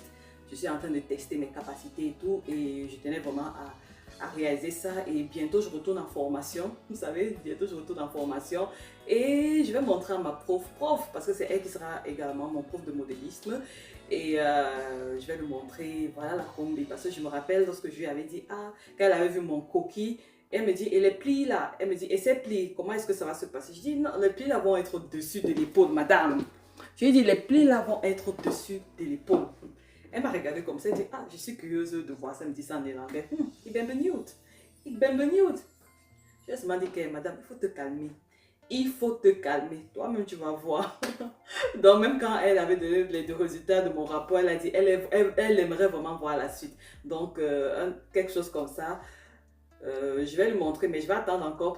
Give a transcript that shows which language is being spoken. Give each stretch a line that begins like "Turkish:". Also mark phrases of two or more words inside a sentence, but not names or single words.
French: Je suis en train de tester mes capacités et tout et je tenais vraiment à réaliser ça et bientôt je retourne en formation, vous savez, bientôt je retourne en formation et je vais montrer à ma prof parce que c'est elle qui sera également mon prof de modélisme et je vais lui montrer, voilà la combi, parce que je me rappelle lorsque je lui avais dit, quand elle avait vu mon coquille, elle me dit, et les plis là, elle me dit, et ces plis, comment est-ce que ça va se passer? Je dis, non, les plis là vont être au-dessus de l'épaule, madame. Je lui ai dit, les plis là vont être au-dessus de l'épaule. Elle m'a regardé comme ça, elle dit, je suis curieuse de voir ça, elle me dit ça en néerlandais.
Dutch: Ik ben benieuwd. Ik ben benieuwd.
French: Je lui ai dit, madame, il faut te calmer. Il faut te calmer. Toi-même, tu vas voir. Donc, même quand elle avait donné les résultats de mon rapport, elle a dit, elle aimerait vraiment voir la suite. Donc, quelque chose comme ça. Je vais lui montrer, mais je vais attendre encore.